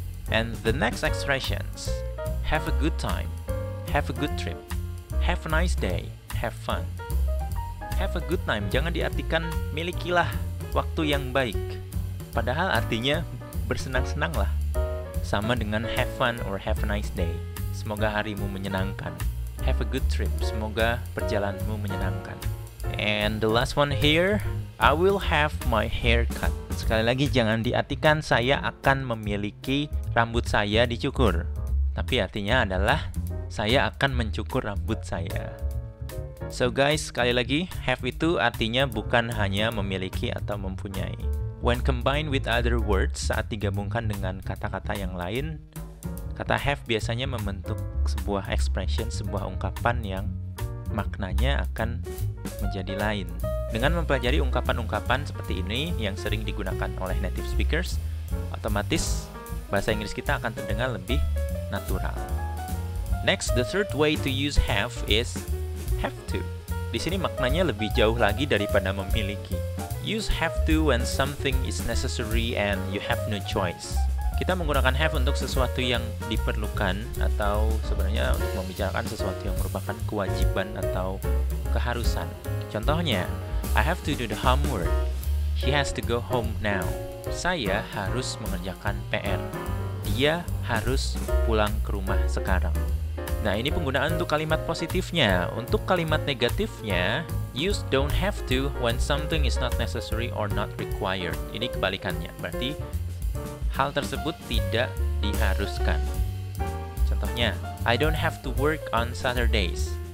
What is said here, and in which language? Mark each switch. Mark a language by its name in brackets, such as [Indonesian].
[English] And the next expressions. Have a good time. Have a good trip. Have a nice day. Have fun. Have a good time. [Indonesian] Jangan diartikan milikilah waktu yang baik. Padahal artinya bersenang-senanglah. Sama dengan [English] have fun or have a nice day. [Indonesian] Semoga harimu menyenangkan. [English] Have a good trip. [Indonesian] Semoga perjalananmu menyenangkan. [English] And the last one here, I will have my hair cut. [Indonesian] Sekali lagi jangan diartikan saya akan memiliki rambut saya dicukur. Tapi artinya adalah saya akan mencukur rambut saya. [English] So guys, [Indonesian] sekali lagi, have itu artinya bukan hanya memiliki atau mempunyai. [English] When combined with other words, [Indonesian] saat digabungkan dengan kata-kata yang lain, kata have biasanya membentuk sebuah expression, sebuah ungkapan yang maknanya akan menjadi lain. Dengan mempelajari ungkapan-ungkapan seperti ini yang sering digunakan oleh native speakers, otomatis bahasa Inggris kita akan terdengar lebih natural. [English] Next, the third way to use have is have to. [Indonesian] Di sini maknanya lebih jauh lagi daripada memiliki. [English] Use have to when something is necessary and you have no choice. [Indonesian] Kita menggunakan have untuk sesuatu yang diperlukan atau sebenarnya untuk membicarakan sesuatu yang merupakan kewajiban atau keharusan. Contohnya, [English] I have to do the homework. She has to go home now. [Indonesian] Saya harus mengerjakan PR. Dia harus pulang ke rumah sekarang. Nah, ini penggunaan untuk kalimat positifnya. Untuk kalimat negatifnya, [English] use don't have to when something is not necessary or not required. [Indonesian] Ini kebalikannya. Berarti hal tersebut tidak diharuskan. Contohnya, [English] I don't have to work on Saturdays.